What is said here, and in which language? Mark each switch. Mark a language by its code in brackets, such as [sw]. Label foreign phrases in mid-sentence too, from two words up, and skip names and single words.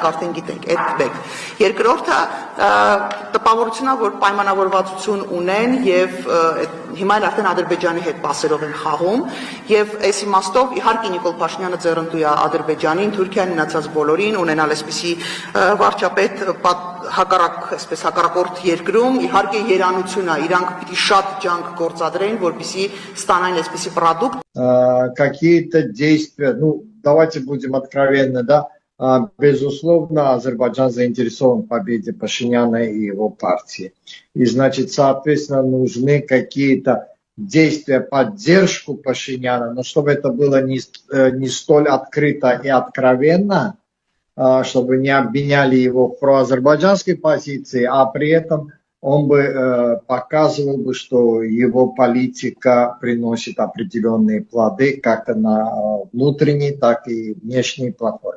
[hy] արդեն գիտենք, այդ մեկ։ Երկրորդը տպավորությունն է, որ պայմանավորվածություն ունեն եւ հիմա էլ արդեն Ադրբեջանի հետ պասերով են խաղում եւ այս իմաստով իհարկե Նիկոլ Փաշինյանը ձեռնտու է Ադրբեջանին, Թուրքիան մնացած բոլորին ունենալ այսպիսի վարչապետ հակառակորդ երկրում իհարկե երանություն է, իրանք պիտի շատ ջանք գործադրեն, որպեսզի ստանան այսպիսի продукт. [ru] Какие-то действия, ну давайте будем откровенны, да, безусловно, Азербайджан заинтересован в победе Пашиняна и его партии. И, значит, соответственно, нужны какие-то действия, поддержку Пашиняна, но чтобы это было не столь открыто и откровенно, чтобы не обвиняли его в проазербайджанской позиции, а при этом он бы показывал бы, что его политика приносит определенные плоды как на внутренней, так и внешней платформе.